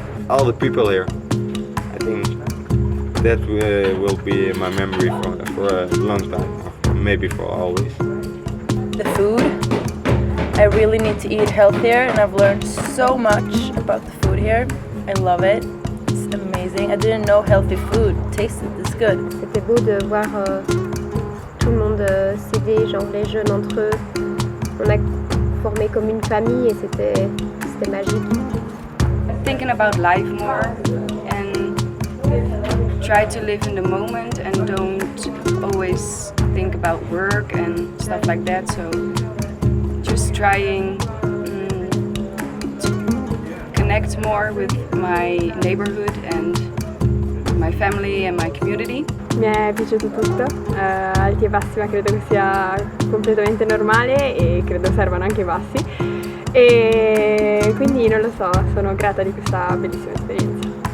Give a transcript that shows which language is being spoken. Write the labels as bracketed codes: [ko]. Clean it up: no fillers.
[en] All the people here, I think that will be my memory for a long time, or maybe for always. The food. I really need to eat healthier, and I've learned so much about the food here. I love it. It's amazing. I didn't know healthy food tasted this good. [fr] C'était beau de voir tout le monde s'aider, genre les jeunes entre eux. On a formé comme une famille et c'était magique. [en] Thinking about life more and try to live in the moment and don't always think about work and stuff like that. So just trying to connect more with my neighborhood and my family and my community. [it] Mi è piaciuto tutto, alti e bassi, ma credo che sia completamente normale e credo servano anche i bassi. E quindi non lo so, sono grata di questa bellissima esperienza.